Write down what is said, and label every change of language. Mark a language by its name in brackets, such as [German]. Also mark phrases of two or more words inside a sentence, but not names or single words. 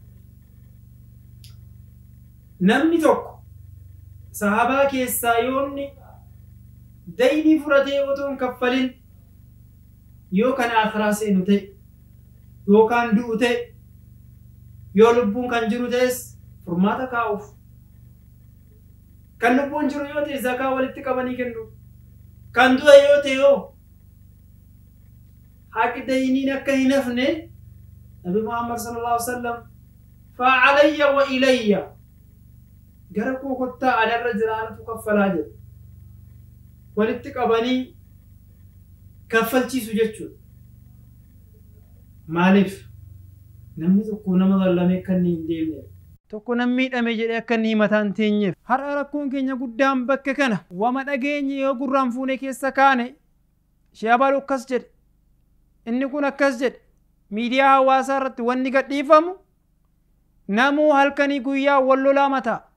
[Oromo] namni tokko sahabaa keessaa yoonni daynii fudhatee otoo hin kaffalin yoo kan akhiraa seenu ta'e yookaan du'u ta'e yoo lubbuun kan jiru ta'es furmaata kaa'uuf kan lubbuun jiru yoo ta'e zakaa walitti qabanii kennu kan du'e yoo ta'e yoo haqi dayniin akka hin hafne nabi Muhammad [Arabic] صلى الله عليه وسلم فعليّ وإليّ [Oromo] gara koo kottaa adarra jiraanatu kaffalaa jedhu walitti qabanii kaffalchiisu jechuudha. Maaliif namni tokko nama bal'ame akka inni hin deemne tokko namni miidhame jedhee akka inni mataan teenyeef har'a rakkoon keenya guddaan bakka kana wama dhageenye yoo gurraan fuune keessa kaane Shaabalu akkas jedhe inni kun akkas jedhe miidiyaa hawaasaa irratti wanni gadhiifamu namuu halkanii guyyaa wal lolaa mataa